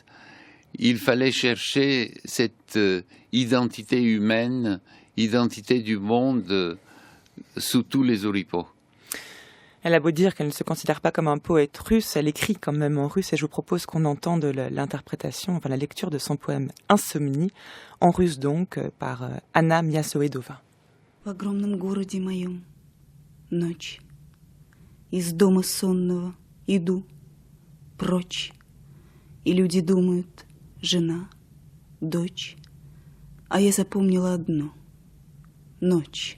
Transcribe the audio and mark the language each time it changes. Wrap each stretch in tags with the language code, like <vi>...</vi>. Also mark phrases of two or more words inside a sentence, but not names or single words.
<fr>Il fallait chercher cette identité humaine, identité du monde sous tous les oripeaux. Elle a beau dire qu'elle ne se considère pas comme un poète russe, elle écrit quand même en russe, et je vous propose qu'on entende l'interprétation, enfin la lecture de son poème Insomnie, en russe donc, par Anna Miasoedova.</fr> <ru>В огромном городе моем ночь, из дома сонного иду прочь, и люди думают: жена, дочь, а я запомнила одно — ночь.</ru>